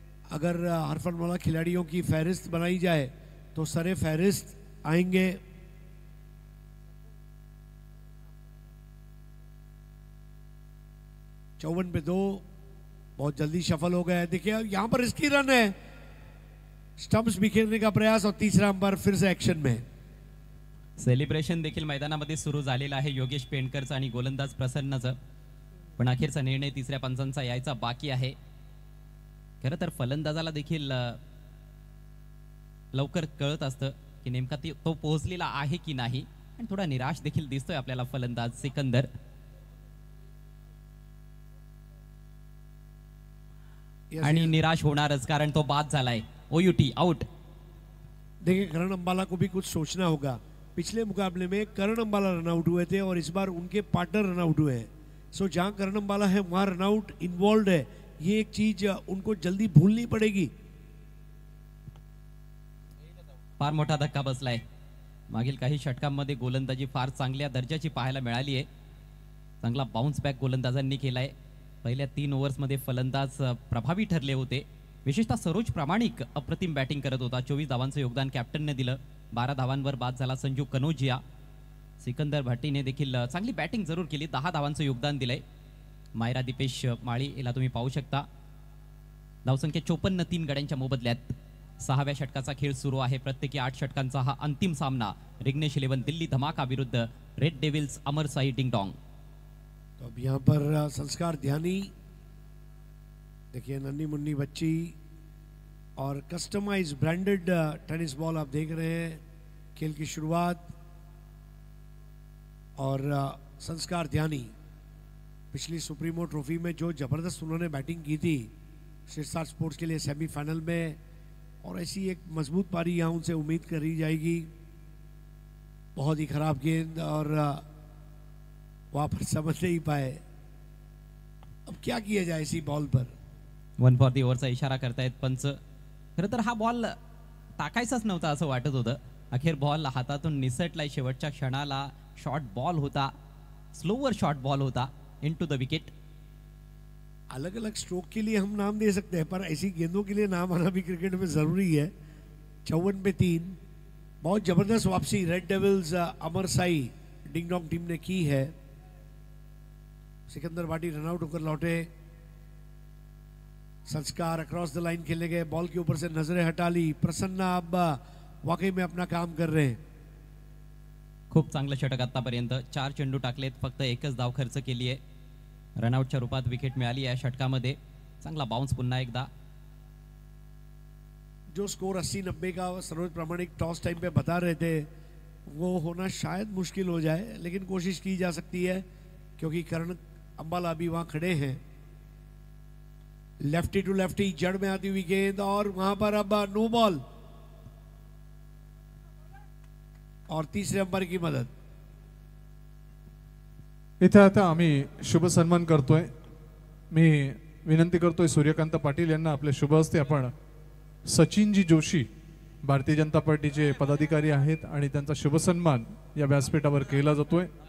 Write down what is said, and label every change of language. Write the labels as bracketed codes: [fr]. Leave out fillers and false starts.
[hi] अगर हरफन मौला खिलाड़ियों की फहरिस्त बनाई जाए तो सरे फहरिस्त आएंगे. चौवन पे 2 बहुत जल्दी सफल हो गया है. देखिए यहां पर रिस्की रन है. स्टंप्स बिखेरने का प्रयास और तीसरा अंपायर फिर से एक्शन में. [mr] सेलिब्रेशन देखील मैदानामध्ये सुरू झालेलं आहे योगेश पेंडकरचं आणि गोलंदाज प्रसन्नाचं. पण अखेरचा निर्णय तिसऱ्या पंचांचा यायचा बाकी आहे. खरं तर फलंदाजाला देखील लवकर कळत असतं की नेमका तो पोहोचलेला आहे की नाही. आणि थोडा निराश देखील दिसतोय आपल्याला फलंदाज सिकंदर. आणि निराश होणारच कारण तो बाद झालाय. [en] O U T out. [hi] देखिए करण अंबाला को भी कुछ सोचना होगा. पिछले मुकाबले में करण अंबाला रन आउट हुए थे और इस बार उनके पार्टनर रन आउट हुए हैं. सो जहां करण अंबाला है वहां रन आउट इन्वॉल्व है. ये एक चीज उनको जल्दी भूलनी पड़ेगी. [mr] फार मोठा धक्का बसलाय. मागील काही षटकांमध्ये गोलंदाजी फार चांगल्या दर्जाची पाहायला मिळाली आहे. चांगला बाउन्स बॅक गोलंदाजांनी केलाय. पहिल्या 3 ओव्हर्समध्ये फलंदाज प्रभावी ठरले होते. विशेषतः सरोज प्रामाणिक अप्रतिम बॅटिंग करत होता. 24 धावांचं योगदान कॅप्टनने दिलं. 12 धावांवर बाद झाला संजू कनोजिया. सिकंदर भाटीने देखील चांगली बॅटिंग जरूर केली. 10 धावांचं योगदान दिलंय. मायरा दीपेश माळी याला तुम्ही पाहू शकता. धावसंख्या 54, 3 गड्यांच्या मोबदल्यात 6व्या षटकाचा खेळ सुरू आहे. प्रत्येकी 8 षटकांचा हा अंतिम सामना. रिग्नेश 11 दिल्ली धमाका विरुद्ध रेड डेव्हिल्स अमर साई डिंगडोंग. [hi] तो अब यहाँ पर संस्कार ध्यानी देखिए नन्ही मुन्नी बच्ची और कस्टमाइज ब्रांडेड टेनिस बॉल आप देख रहे हैं. खेल की शुरुआत और संस्कार ध्यानी पिछली सुप्रीमो ट्रॉफी में जो जबरदस्त उन्होंने बैटिंग की थी शीर्षार्थ स्पोर्ट्स के लिए सेमीफाइनल में, और ऐसी एक मजबूत पारी यहाँ उनसे उम्मीद करी जाएगी. बहुत ही खराब गेंद और वहां पर समझ नहीं पाए. अब क्या किया जाए इसी बॉल पर. [mr] 1 फॉर दी ओव्हरचा इशारा करतायत पंच. खरं तर हा बॉल टाकायचाच नव्हता असं वाटत होतं. अखेर बॉल हातातून निसटलाय. शेवटच्या क्षणाला शॉर्ट बॉल होता. [en] slower short ball [mr] होता [en] Into the wicket. [hi] अलग अलग स्ट्रोक के लिए हम नाम दे सकते हैं पर ऐसी गेंदों के लिए नाम आना भी क्रिकेट में जरूरी है. 54 पे 3 बहुत जबरदस्त वापसी रेड डेविल्स अमर साई डिंगडोंग टीम ने की है. सिकंदर भाटी रनआउट होकर लौटे. संस्कार [en] across the line [hi] खेलने गए. बॉल के ऊपर से नजरें हटा ली. प्रसन्ना अब वाकई में अपना काम कर रहे हैं. [mr] खूप चांगलं षटक आतापर्यंत. 4 चेंडू टाकलेत. फक्त एकच धाव खर्च केली आहे. रनआउटच्या रूपात विकेट मिळाली या षटकामध्ये. चांगला बाउन्स पुन्हा एकदा. [hi] जो स्कोर 80-90 का सरोज प्रामाणिक टॉस टाइम पे बता रहे थे वो होना शायद मुश्किल हो जाए, लेकिन कोशिश की जा सकती है क्योंकि करण अंबाला अभी वहां खड़े हैं. [en] lefty to lefty [hi] जड़ में आती हुई गेंद और वहां पर अब नो बॉल और तीसरे अंपायर की मदद. [mr] इथे आता आम्ही शुभ सन्मान करतोय. मी विनंती करतोय सूर्यकांत पाटील यांना आपल्या शुभ हस्ते आपण सचिनजी जोशी भारतीय जनता पार्टीचे पदाधिकारी आहेत आणि त्यांचा शुभ सन्मान या व्यासपीठावर केला जातोय.